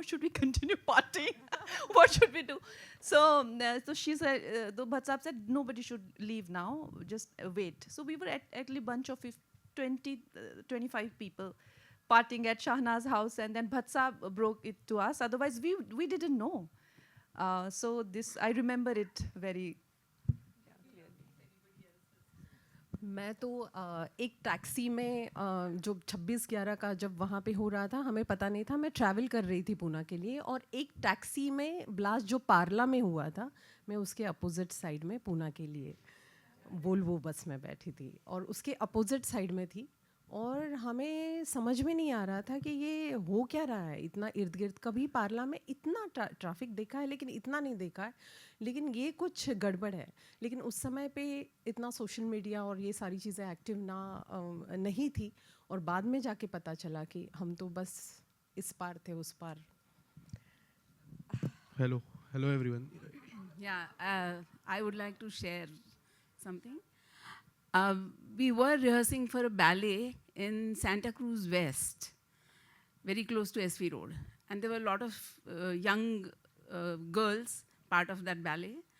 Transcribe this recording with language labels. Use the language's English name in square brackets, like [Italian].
[English] Should we continue partying? What should we do? So she said, the Bhatt Sahab said, nobody should leave now, just wait. So we were at a bunch of 20, 25 people partying at Shahna's house, and then Bhatt Sahab broke it to us. Otherwise, we didn't know. So this, I remember it very. [Hindi] मैं तो एक taxi में जो 26/11 का जब वहाँ पे हो रहा था हमें पता नहीं था. मैं ट्रैवल कर रही थी पूना के लिए और एक टैक्सी में ब्लास्ट जो पार्ला में हुआ था मैं उसके अपोजिट साइड में पूना के लिए वोल्वो बस में बैठी थी और उसके अपोजिट साइड में थी और हमें समझ में नहीं आ रहा था कि ये हो क्या रहा है. इतना इर्द गिर्द कभी पार्ला में इतना ट्रैफिक देखा है लेकिन इतना नहीं देखा है, लेकिन ये कुछ गड़बड़ है. लेकिन उस समय पे इतना सोशल मीडिया और ये सारी चीज़ें एक्टिव नहीं थी और बाद में जाके पता चला कि हम तो बस इस पार थे उस पार. [English] Hello everyone. Yeah, I would like to share something. We were rehearsing for a ballet in Santa Cruz West, very close to SV Road. And there were a lot of young girls part of that ballet.